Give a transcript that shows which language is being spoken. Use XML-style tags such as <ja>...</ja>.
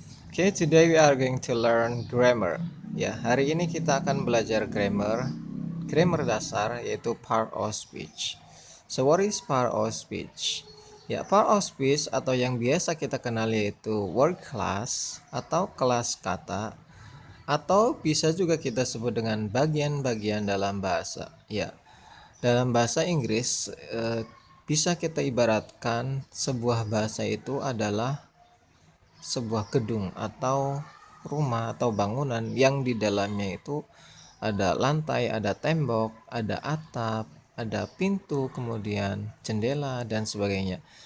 <en>Okay, today we are going to learn grammar.</en> <id>Ya, hari ini kita akan belajar grammar dasar, yaitu part of speech.</id> <en>So what is part of speech?</en> <id>Ya, part of speech atau yang biasa kita kenal yaitu word class atau kelas kata, atau bisa juga kita sebut dengan bagian-bagian dalam bahasa. Ya, dalam bahasa Inggris bisa kita ibaratkan sebuah bahasa itu adalah sebuah gedung atau rumah atau bangunan yang di dalamnya itu ada lantai, ada tembok, ada atap, ada pintu, kemudian jendela dan sebagainya.</id>